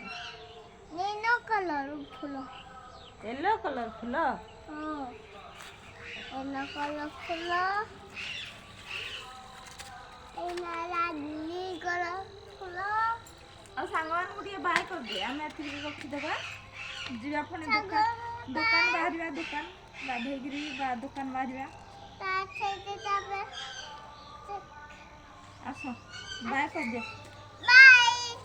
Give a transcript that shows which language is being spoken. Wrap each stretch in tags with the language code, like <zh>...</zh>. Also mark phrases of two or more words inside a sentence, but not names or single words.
<hi>नीलो कलर फूल।</hi> <en>yellow colour फुल।</en> <hi>हाँ</hi> <en>yellow colour</en> <hi>फूल। नीली कलर फूल।</hi> <or>ଆଉ ସାଙ୍ଗମାନଙ୍କୁ ଟିକେ ବାଏ କରିଦିଏ। ଆମେ ଏତିକି ରଖିଦେବା, ଯିବା ପୁଣି ଦୋକାନ ବାହାରିବା। ଦୋକାନ ଗାଧେଇକିରି ଦୋକାନ ବାହାରିବା। ଆସ ବାଏ କରିଦିଅ।</or> <en>बाय</en>